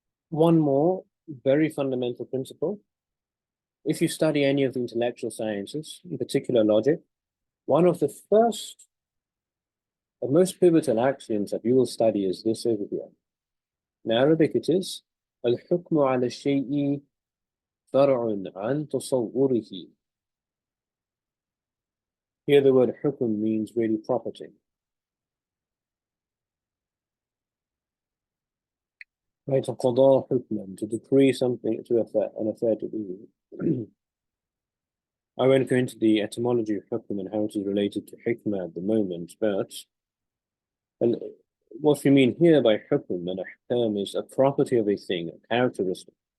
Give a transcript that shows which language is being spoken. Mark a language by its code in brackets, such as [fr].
[en] One more very fundamental principle. If you study any of the intellectual sciences, in particular logic, one of the first The most pivotal axioms that you will study is this over here. In Arabic it is [ar] الحكم على الشيء فرع عن تصوره. [en] Here the word حكم means really property. Right, [ar] قضاء حكما, [en] to decree something, to an affair to be. I won't go into the etymology of حكم and how it is related to hikmah at the moment, but what we mean here by حكم and ahkam is a property of a thing, a characteristic.